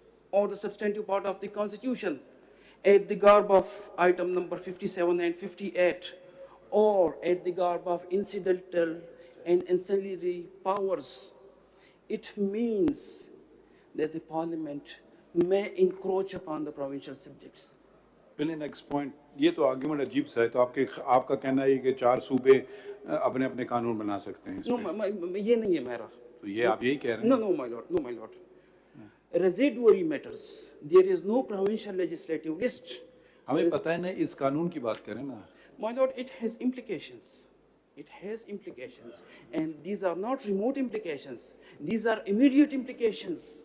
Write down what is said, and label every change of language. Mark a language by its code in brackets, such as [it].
[en] or the substantive part of the Constitution, at the garb of item number 57 and 58, or at the garb of incidental and ancillary powers, it means that the parliament may encroach upon the provincial subjects. [hi] पहले next point, ये तो argument अजीब सा है, तो आपका कहना है कि 4 सूबे अपने अपने कानून बना सकते हैं? ये नहीं है मेरा. तो ये आप यही कह रहे हैं? [en] No, my lord, no, my lord. Residuary matters, there is no provincial legislative list. [hi] हमें पता है ना, इस कानून की बात करें ना. [en] My lord, it has implications. It has implications, and these are not remote implications. These are immediate implications.